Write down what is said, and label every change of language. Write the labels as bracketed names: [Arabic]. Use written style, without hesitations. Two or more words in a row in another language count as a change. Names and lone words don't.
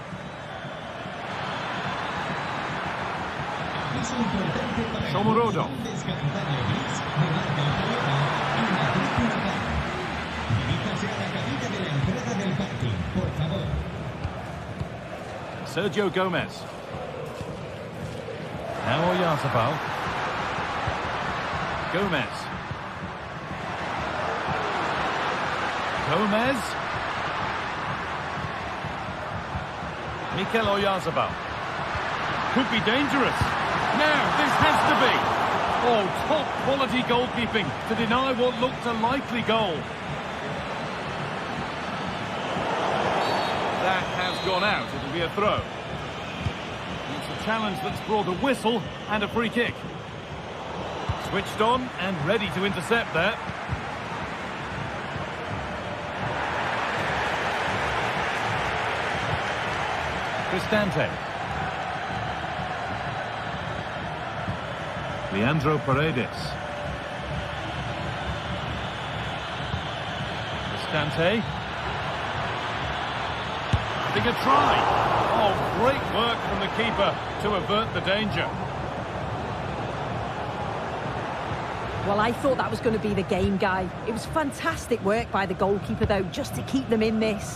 [English] Shomurodov. Sergio Gomez. Now Oyarzabal. Gomez. Gomez. Mikel Oyarzabal. Could be dangerous. Now, this has to be. Oh, top quality goalkeeping to deny what looked a likely goal. That has gone out. It'll be a throw. It's a challenge that's brought a whistle and a free kick. Switched on and ready to intercept there. Cristante. Leandro Paredes. Cristante. I think a try. Oh, great work from the keeper to avert the danger. Well, I thought that was going to be the game, Guy. It was fantastic work by the goalkeeper, though, just to keep them in this.